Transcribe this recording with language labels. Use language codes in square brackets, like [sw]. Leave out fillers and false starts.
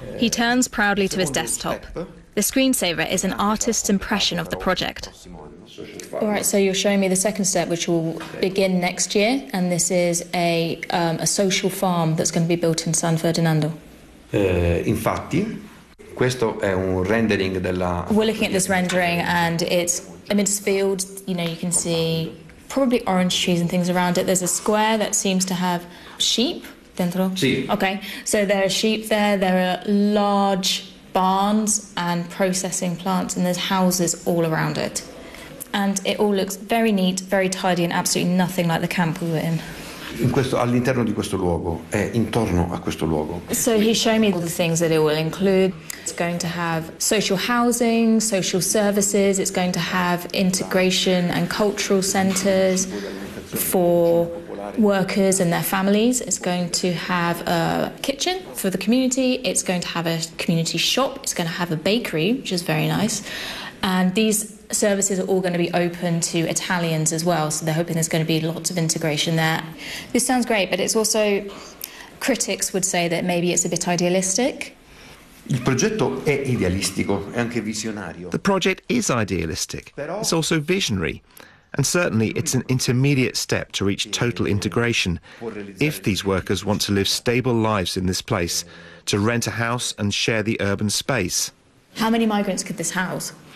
[en] He turns proudly to his desktop. The screensaver is an artist's impression of the project. All right, so you're showing me the second step, which will begin next year, and this is a social farm that's going to be built in San Ferdinando. [it] Infatti, questo è un rendering della... [en] We're looking at this rendering, and it's amidst fields. You know, you can see probably orange trees and things around it. There's a square that seems to have sheep [it] dentro. Sì. [en] Okay, so there are sheep there. There are large barns and processing plants, and there's houses all around it. And it all looks very neat, very tidy, and absolutely nothing like the camp we were in. [it] In questo, all'interno di questo luogo, è intorno a questo luogo. [en] So he's showing me all the things that it will include. It's going to have social housing, social services, it's going to have integration and cultural centres for workers and their families. It's going to have a kitchen for the community, it's going to have a community shop, it's going to have a bakery, which is very nice. And these services are all going to be open to Italians as well, so they're hoping there's going to be lots of integration there. This sounds great, but it's also, critics would say that maybe it's a bit idealistic. [it] Il progetto è idealistico, è anche visionario. [en] The project is idealistic, it's also visionary, and certainly it's an intermediate step to reach total integration if these workers want to live stable lives in this place, to rent a house and share the urban space. How many migrants could this house?